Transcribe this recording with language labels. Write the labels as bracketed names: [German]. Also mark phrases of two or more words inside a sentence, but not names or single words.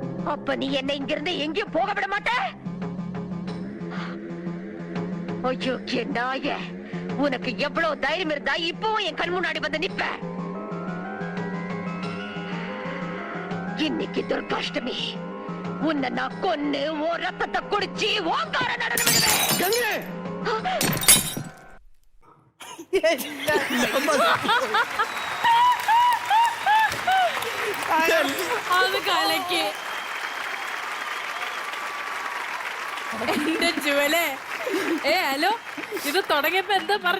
[Tamil] அப்ப நீ என்ன இங்கிருந்து எங்கேயும் போக விட மாட்ட? ஐயோ நாய, உனக்கு எவ்வளவு தைரியம் இருந்தா இப்பவும் என் கண் முன்னாடி வந்து நிப்ப? இன்னைக்கு துர்காஷ்டமி, உன்னை நான் கொன்னு ஓ ரத்தத்தை குடிச்சு ஓங்கார நடனம் விடுவேன். [Malayalam] അത് കലക്കി എന്റെ ജുവലേ. ഹലോ, ഇത് തുടങ്ങിയപ്പോ എന്താ പറഞ്ഞു?